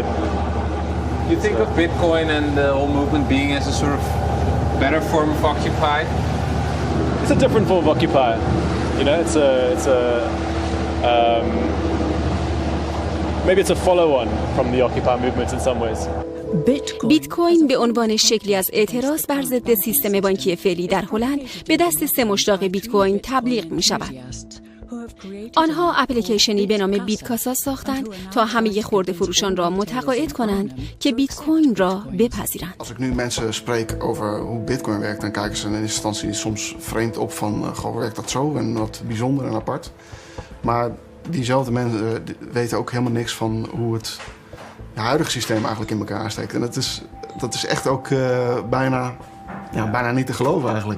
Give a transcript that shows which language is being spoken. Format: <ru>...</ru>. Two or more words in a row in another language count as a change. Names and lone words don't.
<en>You think of Bitcoin and the whole movement being as a sort of better form of Occupy? It's a different form of Occupy. You know, maybe it's a follow-on from the Occupy movement in some ways.</en> <fa>بیت کوین به عنوان شکلی از اعتراض بر ضد سیستم بانکی فعلی در هلند به دست 3 مشتاق بیت کوین تبلیغ می شود. آنها اپلیکیشنی به نام بیت کاسا ساختند تا همه خرده فروشان را متقاعد کنند که بیت کوین را بپذیرند.</fa> <nl>Als ik nu mensen spreek over hoe Bitcoin werkt, dan kijken ze in eerste instantie soms vreemd op van, goh, werkt dat zo en wat bijzonder en apart. Maar diezelfde mensen weten ook helemaal niks van hoe het huidige systeem eigenlijk in elkaar steekt. En dat is echt ook bijna niet te geloven eigenlijk.</nl>